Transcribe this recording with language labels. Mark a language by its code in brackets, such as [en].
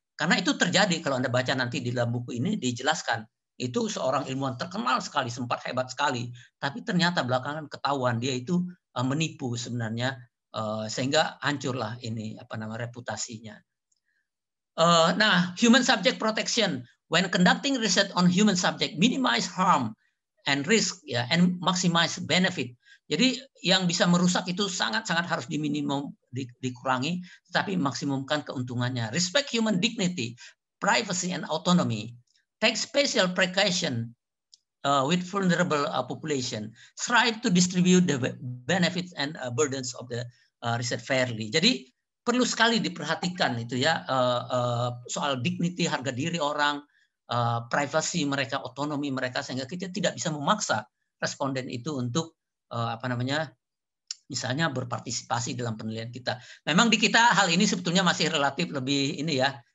[id] Karena itu terjadi, kalau Anda baca nanti di dalam buku ini dijelaskan. Itu seorang ilmuwan terkenal sekali, sempat hebat sekali, tapi ternyata belakangan ketahuan dia itu menipu sebenarnya, sehingga hancurlah ini reputasinya. [en] Nah, human subject protection. When conducting research on human subject, minimize harm and risk ya, and maximize benefit. [id] Jadi yang bisa merusak itu sangat-sangat harus dikurangi, tetapi maksimumkan keuntungannya. [en] Respect human dignity, privacy and autonomy. Take special precaution with vulnerable population. Strive to distribute the benefits and burdens of the research fairly. [id] Jadi perlu sekali diperhatikan itu ya, soal dignity, harga diri orang, privasi mereka, otonomi mereka, sehingga kita tidak bisa memaksa responden itu untuk misalnya berpartisipasi dalam penelitian kita. Memang di kita hal ini sebetulnya masih relatif lebih ini ya,